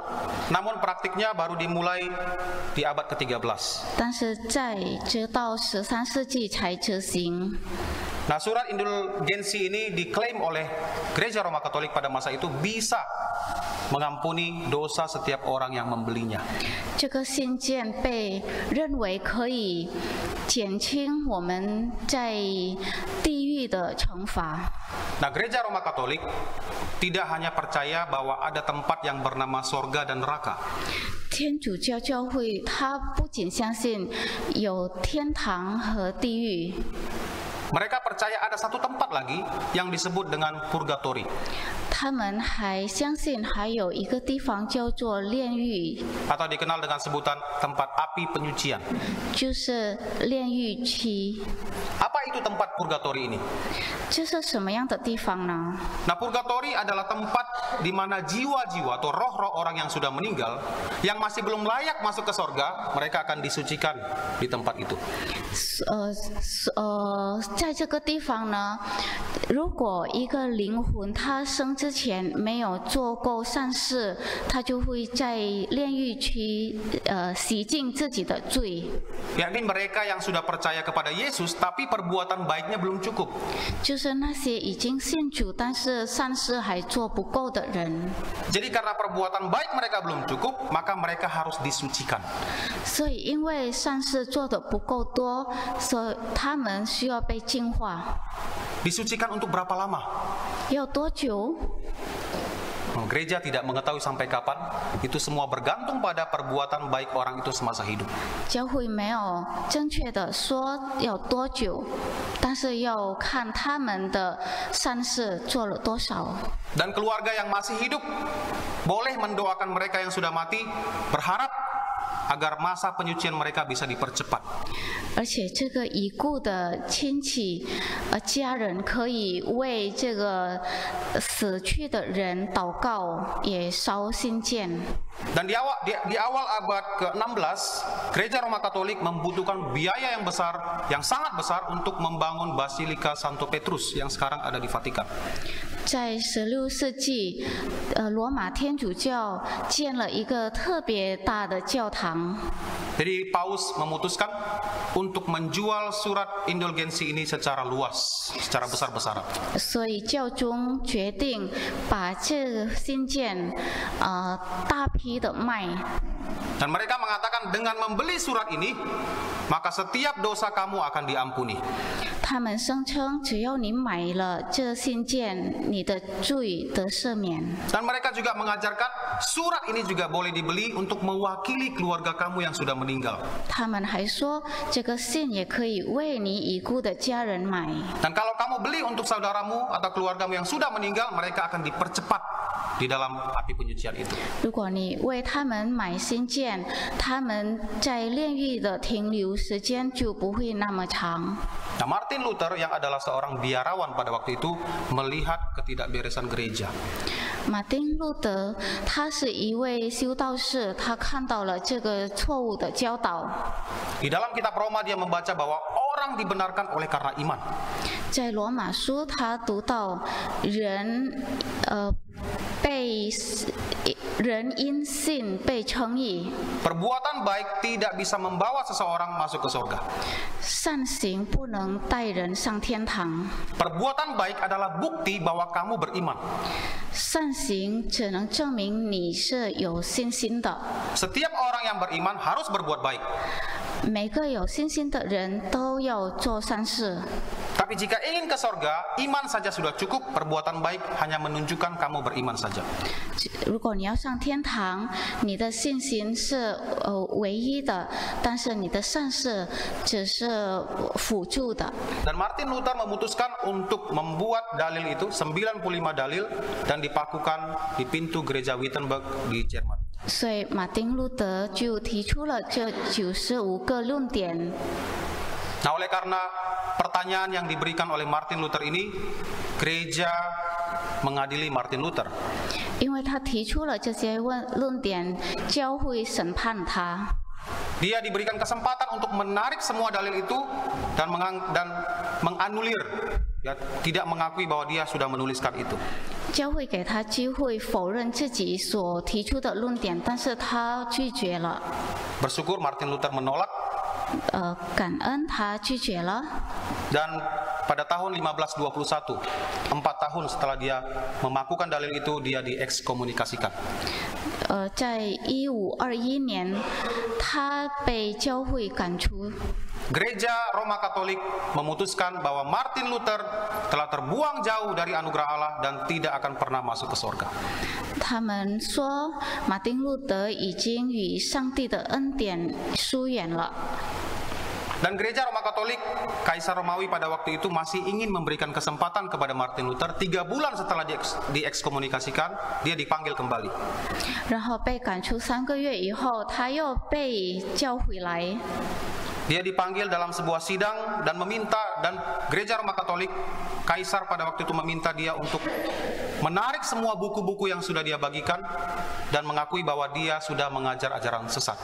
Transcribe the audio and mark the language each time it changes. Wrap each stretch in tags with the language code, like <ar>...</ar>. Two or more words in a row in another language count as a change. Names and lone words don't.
<id>Namun praktiknya baru dimulai di abad ke-13.</id> <zh>但是直到13世纪才执行。</zh> <id>Nah, surat indulgensi ini diklaim oleh gereja Roma Katolik pada masa itu bisa mengampuni dosa setiap orang yang membelinya.</id> <zh>这个信件被认为可以减轻我们在地狱的惩罚。</zh> <id>Nah, Gereja Roma Katolik tidak hanya percaya bahwa ada tempat yang bernama sorga dan neraka.</id> <zh>天主教教会，它不仅相信有天堂和地狱，</zh> <id>Mereka percaya ada satu tempat lagi yang disebut dengan purgatori.</id> <zh>他们还相信还有一个地方叫做炼狱，</zh> <id>Atau dikenal dengan sebutan tempat api penyucian.</id> <zh>就是炼狱期。</zh> <id>Apa itu tempat purgatori ini?</id> <zh>这是什么样的地方呢？</zh> <id>Nah, purgatori adalah tempat di mana jiwa-jiwa atau roh-roh orang yang sudah meninggal, yang masih belum layak masuk ke sorga, mereka akan disucikan di tempat itu.</id> <zh>在这个地方呢，如果一个灵魂他生之前没有做过善事，他就会在炼狱区洗净自己的罪。</zh> <id>Yakni mereka yang sudah percaya kepada Yesus, tapi perbuatan baiknya belum cukup.</id> <zh>就是那些已经信主，但是善事还做不够的人。</zh> <id>Jadi karena perbuatan baik mereka belum cukup, maka mereka harus disucikan.</id> <zh>所以因为善事做得不够多，所以他们需要被净化。</zh> <id>Disucikan untuk berapa lama?</id> <zh>要多久？</zh> <id>Gereja tidak mengetahui sampai kapan. Itu semua bergantung pada perbuatan baik orang itu semasa hidup.</id> <zh>教会没有正确的说要多久，但是要看他们的善事做了多少。</zh> <id>Dan keluarga yang masih hidup boleh mendoakan mereka yang sudah mati, berharap agar masa penyucian mereka bisa dipercepat.</id> <zh>而且这个已故的亲戚家人可以为这个死去的人祷告，也烧信件。</zh> <id>Dan di awal abad ke-16, Gereja Roma Katolik membutuhkan biaya yang besar, yang sangat besar untuk membangun Basilika Santo Petrus yang sekarang ada di Vatikan.</id> <zh>在16世纪，罗马天主教建了一个特别大的教堂。</zh> <id>Jadi Paus memutuskan untuk menjual surat indulgensi ini secara luas, secara besar-besaran.</id> <zh>所以教宗决定把这个信件大批的卖。</zh> <id>Dan mereka mengatakan dengan membeli surat ini, maka setiap dosa kamu akan diampuni.</id> <zh>他们声称，只要你买了这信件，你的罪得赦免。</zh> <id>Dan mereka juga mengajarkan surat ini juga boleh dibeli untuk mewakili keluarga kamu yang sudah meninggal.</id> <zh>他们还说，这个信也可以为你已故的家人买。</zh> <id>Dan kalau kamu beli untuk saudaramu atau keluargamu yang sudah meninggal, mereka akan dipercepat di dalam api penyucian itu.</id> <zh>如果你为他们买信件，他们在炼狱的停留时间就不会那么长。</zh> <id>Nah, Martin Luther yang adalah seorang biarawan pada waktu itu melihat ketidakberesan gereja.</id> <zh>马丁路德他是一位修道士，他看到了这个错误的教导。</zh> <id>Di dalam kitab Roma dia membaca bahwa orang dibenarkan oleh karena iman.</id> <zh>在罗马书，他读到人因信被称义，</zh> <id>Perbuatan baik tidak bisa membawa seseorang masuk ke surga.</id> <zh>善行不能带人上天堂，</zh> <id>Perbuatan baik adalah bukti bahwa kamu beriman.</id> <zh>善行只能证明你是有信心的。</zh> <id>Setiap orang yang beriman harus berbuat baik.</id> <zh>每个有信心的人都要做善事。</zh> <id>Tapi jika ingin ke surga, iman saja sudah cukup. Perbuatan baik hanya menunjukkan kamu beriman saja.</id> <zh>如果你要上天堂，你的信心是唯一的，但是你的善事只是辅助的。</zh> <id>Dan Martin Luther memutuskan untuk membuat dalil itu 95 dalil dan dipakukan di pintu gereja Wittenberg di Jerman.</id> <zh>所以马丁路德就提出了这95个论点。</zh> <id>Nah, oleh karena pertanyaan yang diberikan oleh Martin Luther ini, gereja mengadili Martin Luther.</id> <zh>因为他提出了这些论点，教会审判他。</zh> <id>Dia diberikan kesempatan untuk menarik semua dalil itu dan menganulir, ya, tidak mengakui bahwa dia sudah menuliskan itu.</id> <zh>教会给他机会否认自己所提出的论点，但是他拒绝了。</zh> <id>Bersyukur Martin Luther menolak.</id> <zh>感恩他拒绝了。</zh> <id>Dan pada tahun 1521, 4 tahun setelah dia memakukan dalil itu, dia diekskomunikasikan.</id> <zh>在1521年，他被教会赶出。</zh> <id>Gereja Roma Katolik memutuskan bahwa Martin Luther telah terbuang jauh dari anugerah Allah dan tidak akan pernah masuk ke surga.</id> <zh>他们说，马丁路德已经与上帝的恩典疏远了。</zh> <id>Dan gereja Roma Katolik, Kaisar Romawi pada waktu itu masih ingin memberikan kesempatan kepada Martin Luther. 3 bulan setelah diekskomunikasikan, dia dipanggil kembali.</id> <zh>然后被赶出3个月以后，他又被叫回来。</zh> <id>Dia dipanggil dalam sebuah sidang dan meminta, dan gereja Roma Katolik, Kaisar pada waktu itu meminta dia untuk menarik semua buku-buku yang sudah dia bagikan dan mengakui bahwa dia sudah mengajar ajaran sesat.</id>